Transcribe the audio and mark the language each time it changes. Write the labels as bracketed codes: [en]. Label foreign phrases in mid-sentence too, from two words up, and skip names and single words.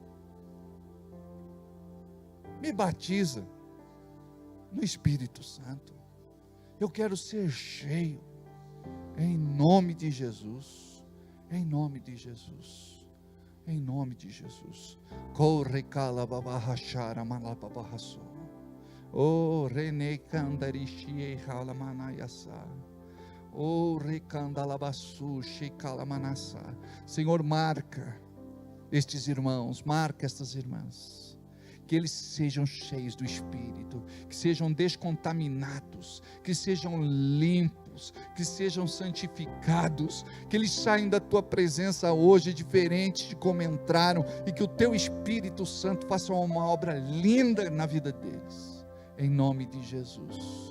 [pt] Me batiza no Espírito Santo. Eu quero ser cheio, em nome de Jesus. Em nome de Jesus. Em nome de Jesus. Corre cala babahachara malababahasso. Oh rene candarishi hala manayasa. Oh recandalabasu shikala manassa. Senhor, marca estes irmãos, marca estas irmãs. Que eles sejam cheios do Espírito, que sejam descontaminados, que sejam limpos, que sejam santificados, que eles saiam da tua presença hoje diferente de como entraram, e que o teu Espírito Santo faça uma obra linda na vida deles, em nome de Jesus.